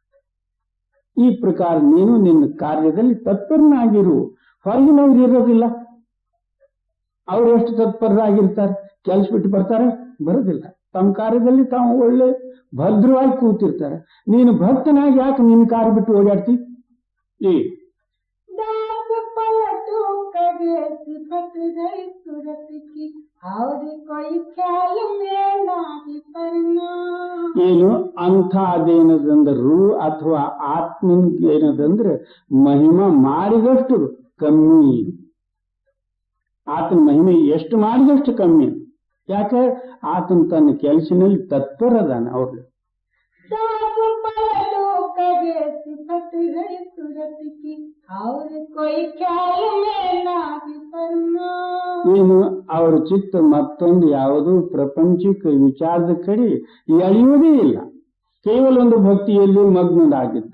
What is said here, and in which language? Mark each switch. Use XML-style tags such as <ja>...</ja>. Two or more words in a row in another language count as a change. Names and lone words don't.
<kn>ಈ ಪ್ರಕಾರ ನೀನು ನಿನ್ನ ಕಾರ್ಯದಲ್ಲಿ ತತ್ಪರನಾಗಿರು. ಹೊರಗಿನವ್ರು ಇರೋದಿಲ್ಲ, ಅವ್ರು ಎಷ್ಟು ತತ್ಪರರಾಗಿರ್ತಾರೆ, ಕೆಲಸ ಬಿಟ್ಟು ಬರ್ತಾರೆ? ಬರೋದಿಲ್ಲ. ತಮ್ಮ ಕಾರ್ಯದಲ್ಲಿ ತಾವು ಒಳ್ಳೆ ಭದ್ರವಾಗಿ ಕೂತಿರ್ತಾರೆ. ನೀನು ಭಕ್ತನಾಗಿ ಯಾಕೆ ನಿನ್ನ ಕಾರ್ಯ ಬಿಟ್ಟು ಓಡಾಡ್ತಿ? ಈ</kn> <hi>दास पलटू कगे सिफत गई सूरत की, और कोई ख्याल में नाही परना.</hi> <kn>ಏನು ಅಂಥದ್ದೇನದಂದ್ರು ಅಥವಾ ಆತ್ಮನಿಗೆ ಏನದಂದ್ರೆ ಮಹಿಮಾ ಮಾಡಿದಷ್ಟು ಕಮ್ಮಿ, ಆತನ ಮಹಿಮೆ ಎಷ್ಟು ಮಾಡಿದಷ್ಟು ಕಮ್ಮಿ. ಯಾಕೆ? ಆತನ ತನ್ನ ಕೆಲಸನಲ್ಲಿ ತತ್ಪರದಾನ. ಅವ್ರಿಗೆ</kn> <hi>दास पलटू कगे सिफत गई सूरत की, और कोई ख्याल में नाही परना.</hi> <kn>ಏನು ಅವರ ಚಿತ್ತ ಮತ್ತೊಂದು ಯಾವುದೂ ಪ್ರಪಂಚಿಕ ವಿಚಾರದ ಕಡೆ ಎಳೆಯುವುದೇ ಇಲ್ಲ, ಕೇವಲ ಒಂದು ಭಕ್ತಿಯಲ್ಲಿ ಮಗ್ನರಾಗಿದ್ದು.</kn>